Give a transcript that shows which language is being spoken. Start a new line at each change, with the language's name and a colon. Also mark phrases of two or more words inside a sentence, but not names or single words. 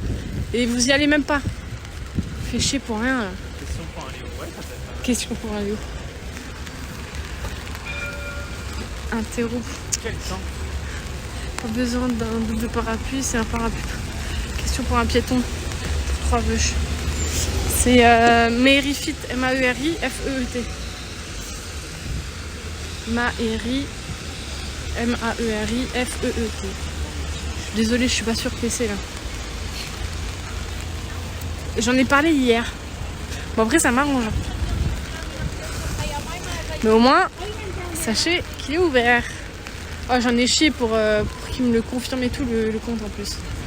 French: Et vous y allez même pas. Fait chier pour rien. Là. Question pour un Léo. Ouais, ça peut être. Question pour un Léo. Un terreau. Quel temps. Pas besoin d'un double parapluie, c'est un parapluie. Question pour un piéton. 3 vœux. C'est Maerifit, M-A-E-R-I-F-E-E-T. Maeri, M-A-E-R-I-F-E-E-T. Désolée, je suis pas sur PC là. J'en ai parlé hier. Bon, après, ça m'arrange. Mais au moins, sachez qu'il est ouvert. Oh, j'en ai chié pour qu'il me le confirme et tout, le compte en plus.